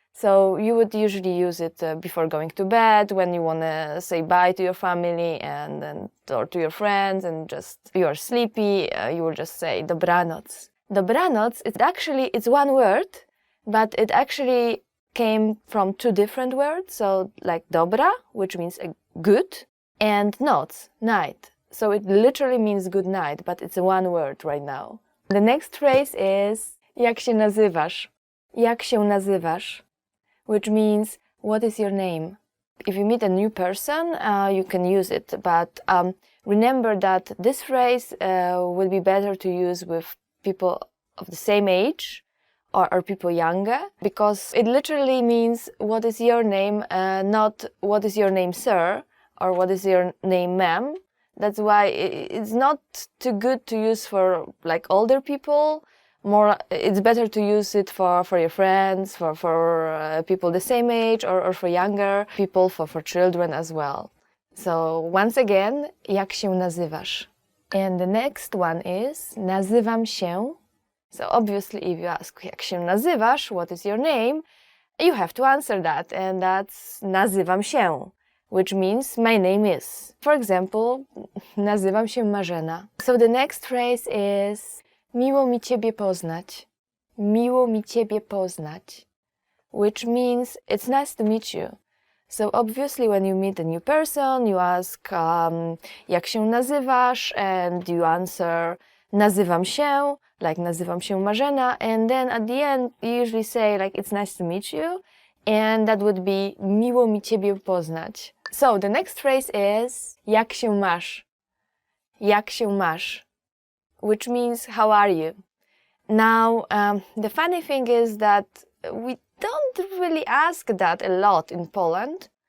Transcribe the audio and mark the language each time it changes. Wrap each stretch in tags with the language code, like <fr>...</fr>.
<en>So you would usually use it before going to bed, when you want to say bye to your family or to your friends, and just you are sleepy, you will just say dobranoc. Dobranoc, it's one word, but it actually came from two different words. So like dobra, which means good, and noc, night. So it literally means good night, but it's one word right now. The next phrase is</en> <pl>jak się nazywasz? Jak się nazywasz?</pl> <en>Which means, what is your name? If you meet a new person, you can use it, but remember that this phrase will be better to use with people of the same age or people younger, because it literally means what is your name, not what is your name, sir, or what is your name, ma'am. That's why it's not too good to use for like older people. More, it's better to use it for your friends, for people the same age, or for younger people, for children as well. So once again,</en> <pl>jak się nazywasz?</pl> <en>And the next one is</en> <pl>nazywam się.</pl> <en>So obviously if you ask</en> <pl>jak się nazywasz,</pl> <en>what is your name, you have to answer that, and that's</en> <pl>nazywam się,</pl> <en>which means my name is. For example,</en> <pl>nazywam się</pl> <en>Marzena. So the next phrase is</en> <pl>miło mi ciebie poznać. Miło mi ciebie poznać,</pl> <en>which means it's nice to meet you. So obviously when you meet a new person, you ask</en> <pl>jak się nazywasz,</pl> <en>and you answer</en> <pl>nazywam się,</pl> <en>like nazywam się Marzena, and then at the end you usually say like it's nice to meet you, and that would be</en> <pl>miło mi ciebie poznać.</pl> <en>So the next phrase is</en> <pl>jak się masz? Jak się masz?</pl> <en>Which means how are you? Now the funny thing is that we don't really ask that a lot in Poland.</en>